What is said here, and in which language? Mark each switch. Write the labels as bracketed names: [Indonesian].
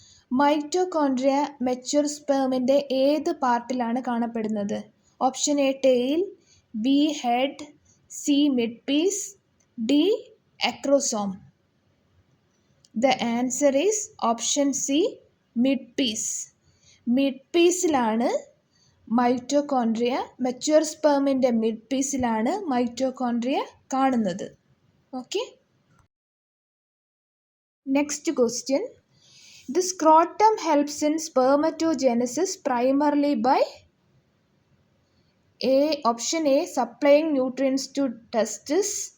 [Malayalam] Mitochondria mature സ്പേമിൻ്റെ ഏത് പാർട്ടിലാണ് കാണപ്പെടുന്നത്? Option A tail, B head, C mid piece, D acrosome. [English] The answer is option C, mid-piece. [Malayalam] മിഡ്-പീസിലാണ് mitochondria, mature സ്പേമിൻ്റെ മിഡ്-പീസിലാണ് mitochondria കാണുന്നത്. [English] Okay, next question. The scrotum helps in spermatogenesis primarily by option A, supplying nutrients to testes.